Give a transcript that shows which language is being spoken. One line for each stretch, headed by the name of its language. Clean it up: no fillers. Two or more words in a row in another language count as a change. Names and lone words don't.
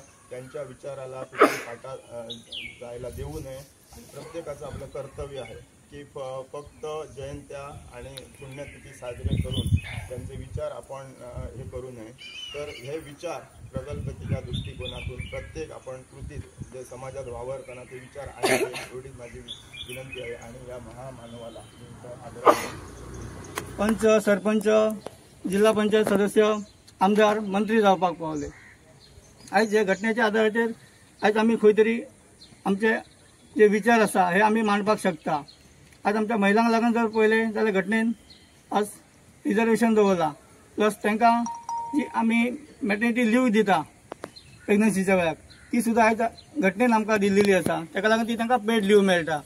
Marathi: त्यांच्या विचाराला पृथ्वी फाटा जायला देऊ नये आणि प्रत्येकाचं आपलं कर्तव्य आहे की फक्त जयंत्या आणि पुण्यतिथी साजरे करून त्यांचे विचार आपण हे करू नये, तर हे विचार प्रगल्भतेच्या दृष्टिकोनातून प्रत्येक आपण कृतीत जे समाजात वावरताना ते विचार आणावे एवढीच माझी विनंती आहे। आणि या महामानवाला आदर
Konkani: पंच, सरपंच, जिल्हा पंचायत सदस्य, आमदार, मंत्री जावपाक पावले। आज जे घटनेच्या आधाराचेर आज आमी खंय तरी आमचे जे विचार आसा हे आमी मांडपाक शकता। आज आमच्या महिलांक लागून जर पळयले जाल्यार घटनेन आज रिजर्वेशन दवरला, प्लस तांकां जी आमी
English: maternity leave
Konkani: दिता प्रेग्नन्सीच्या वेळार ती सुद्धा आज घटनेन आमकां दिल्लेली आसा, ताका लागून ती तांकां
English: paid leave
Konkani: मेळटा।